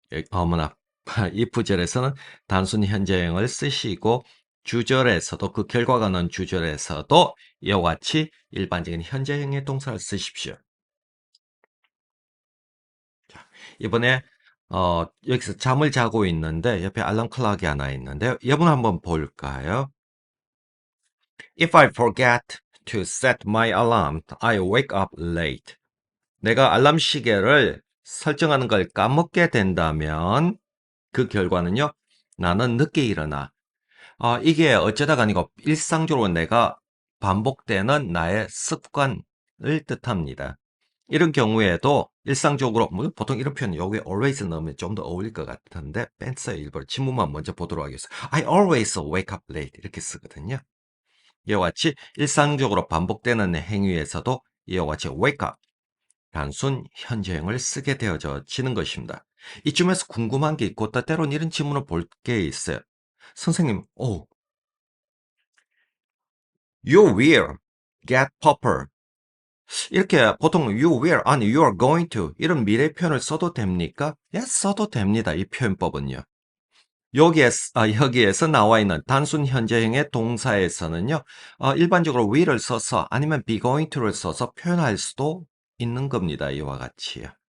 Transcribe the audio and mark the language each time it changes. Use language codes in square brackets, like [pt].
[ko] 어머나, if절에서는 단순 현재형을 쓰시고 주절에서도 그 결과가 나온 주절에서도 이와 같이 일반적인 현재형의 동사를 쓰십시오. 자, 이번에 여기서 잠을 자고 있는데 옆에 알람 클락이 하나 있는데요. 이번 한번 볼까요? [en] If I forget to set my alarm, I wake up late. [ko] 내가 알람 시계를 설정하는 걸 까먹게 된다면 그 결과는요. 나는 늦게 일어나. 이게 어쩌다가 아니고 일상적으로 내가 반복되는 나의 습관을 뜻합니다. 이런 경우에도 일상적으로 뭐 보통 이런 표현 여기 always 넣으면 좀 더 어울릴 것 같은데 뺀어요. 일부러 지문만 먼저 보도록 하겠습니다. [en] I always wake up late [ko] 이렇게 쓰거든요. 이와 같이 일상적으로 반복되는 행위에서도 이와 같이 wake up 단순 현재형을 쓰게 되어지는 것입니다. 이쯤에서 궁금한 게 있고 때로는 이런 질문을 볼 게 있어요. 선생님, [en] you will get purple. [ko] 이렇게 보통 [en] you will, [ko] 아니 [en] you are going to [ko] 이런 미래 표현을 써도 됩니까? Yes, 써도 됩니다. 이 표현법은요. 여기에서 나와 있는 단순 현재형의 동사에서는요, 일반적으로 will을 써서 아니면 be going to를 써서 표현할 수도 있는 겁니다. 이와 같이요.